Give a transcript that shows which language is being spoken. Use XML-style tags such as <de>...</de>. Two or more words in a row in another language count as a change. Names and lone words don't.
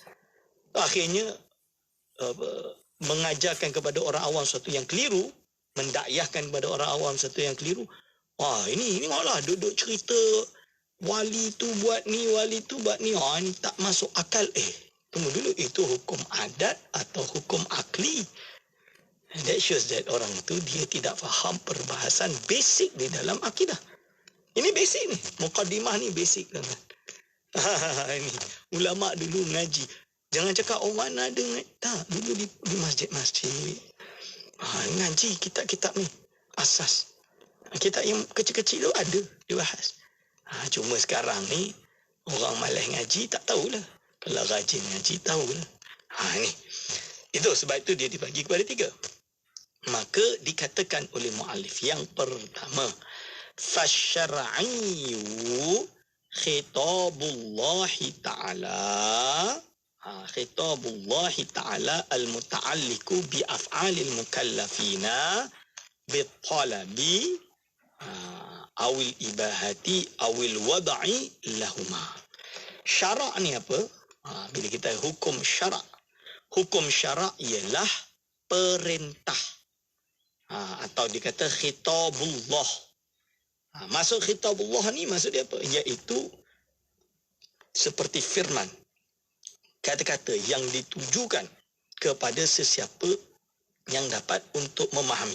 <ms>Akhirnya mengajarkan kepada orang awam sesuatu yang keliru, mendakyahkan kepada orang awam sesuatu yang keliru. Ini tengoklah duduk cerita wali tu buat ni, wali tu buat ni. Ini tak masuk akal. Tunggu dulu, itu hukum adat atau hukum akli?</ms> <en>That shows that</en> <ms>orang tu dia tidak faham perbahasan basic di dalam akidah. Ini basic ni, muqaddimah ni basic kan. Ini ulama dulu ngaji. Jangan cakap mana ada tak, dulu di masjid-masjid. Ngaji kitab-kitab ni asas. Kitab yang kecil-kecil tu ada dibahas. Cuma sekarang ni orang malas ngaji tak tahulah. Kalau rajin ngaji tahulah. Ni. Itu sebab itu dia dibagi kepada 3. Maka dikatakan oleh muallif yang pertama,</ms> <ar>فالشرعي خطاب الله تعالى خطاب الله تعالى المتعلق بأفعال المكلفين بالطلب أو الإباحة أو الوضع لهما.</ar> <ms>Syarak ni apa? Bila kita hukum syarak, hukum syarak ialah perintah, atau dikata khitabullah. Maksud khitabullah ni maksud dia apa? Iaitu seperti firman, kata-kata yang ditujukan kepada sesiapa yang dapat untuk memahami.</ms>